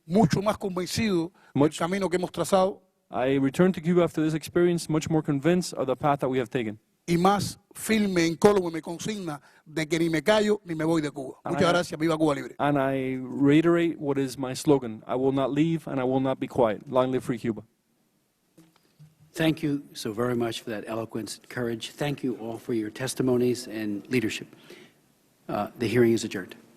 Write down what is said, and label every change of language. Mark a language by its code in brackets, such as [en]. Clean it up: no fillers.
[es] mucho más convencido del camino que hemos trazado [en] I return to Cuba after this experience much more convinced of the path that we have taken. [es] y más firme, incólume y me consigna de que ni me callo ni me voy de Cuba. Muchas gracias. Viva Cuba Libre. [en] And I reiterate what is my slogan: I will not leave and I will not be quiet. Long live free Cuba. Thank you so very much for that eloquence and courage. Thank you all for your testimonies and leadership. The hearing is adjourned.